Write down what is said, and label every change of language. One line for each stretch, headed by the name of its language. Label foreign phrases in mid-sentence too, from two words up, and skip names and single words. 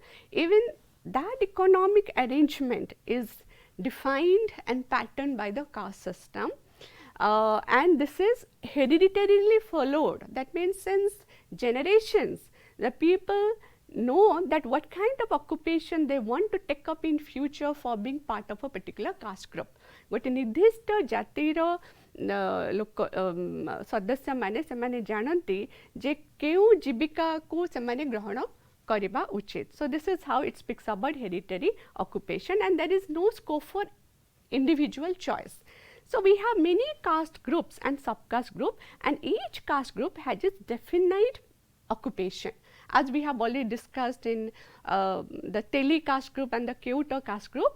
English: Even that economic arrangement is defined and patterned by the caste system. And this is hereditarily followed. That means, since generations, the people know that what kind of occupation they want to take up in future for being part of a particular caste group.
Odia: ଗୋଟେ ନିର୍ଦ୍ଦିଷ୍ଟ ଜାତିର ସଦସ୍ୟ ମାନେ ସେମାନେ ଜାଣନ୍ତି ଯେ କେଉଁ ଜୀବିକା କୁ ସେମାନେ ଗ୍ରହଣ କରିବା ଉଚିତ.
English: So, this is how it speaks about hereditary occupation, and there is no scope for individual choice. So, we have many caste groups and subcaste group, and each caste group has its definite occupation, as we have already discussed in the Teli caste group and the Keuta caste group.